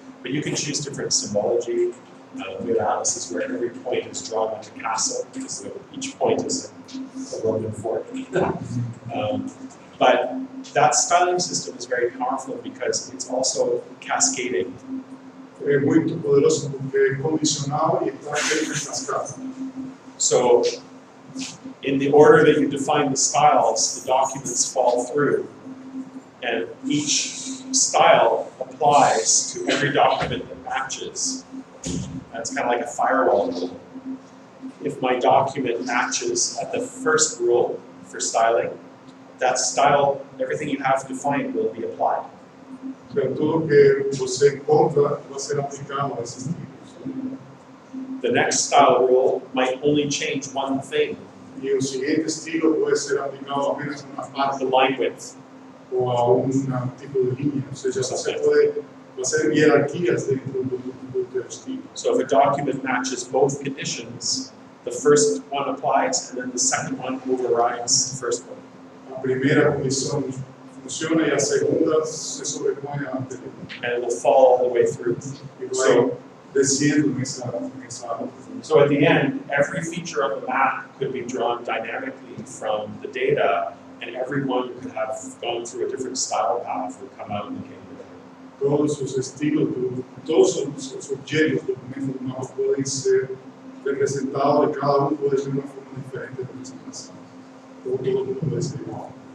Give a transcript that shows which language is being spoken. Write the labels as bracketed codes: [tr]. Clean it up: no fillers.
[en] But you can choose different symbology with analysis where every point is drawn like a castle, because each point is a Roman fort. But that styling system is very powerful because it's also cascading. [pt] É muito poderoso porque é condicional e está feito em cascata. [en] So, in the order that you define the styles, the documents fall through, and each style applies to every document that matches. That's kind of like a firewall rule. If my document matches at the first rule for styling, that style, everything you have defined will be applied. [pt] Então, tudo que você encontra vai ser aplicado a esses tipos. [en] The next style rule might only change one thing, [pt] E o seguinte estilo pode ser aplicado apenas a uma parte [en] the line width. [pt] ou a um tipo de linha. Ou seja, você pode fazer hierarquias dentro do teu estilo. [en] So if a document matches both conditions, the first one applies and then the second one overrides the first one. [pt] A primeira condição funciona e a segunda se sobrepõe à anterior. [en] And it will fall all the way through. [pt] E vai descendo nessa. [en] So at the end, every feature of the map could be drawn dynamically from the data, and everyone could have gone through a different style path and come out looking different. [pt] Todos os estilos, todos os objetos do documento do mapa podem ser representados e cada um pode ter uma forma diferente de representação. Ou todo mundo pode ser igual.